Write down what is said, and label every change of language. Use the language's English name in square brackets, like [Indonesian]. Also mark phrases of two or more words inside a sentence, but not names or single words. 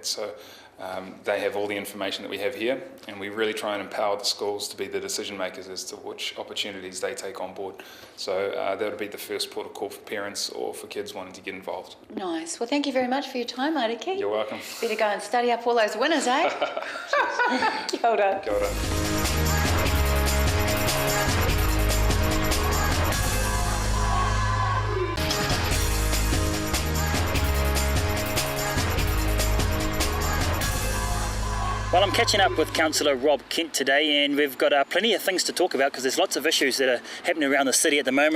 [English] So they have all the information that we have here, and we really try and empower the schools to be the decision makers as to which opportunities they take on board. So that would be the first port of call for parents or for kids wanting to get involved. Nice. Well, thank you very much for your time, Ariki. You're welcome. Better go and study up all those winners, eh? [Māori] Kia ora. Kia ora. [English] Well, I'm catching up with Councillor Rob Kent today, and we've got plenty of things to talk about because there's lots of issues that are happening around the city at the moment.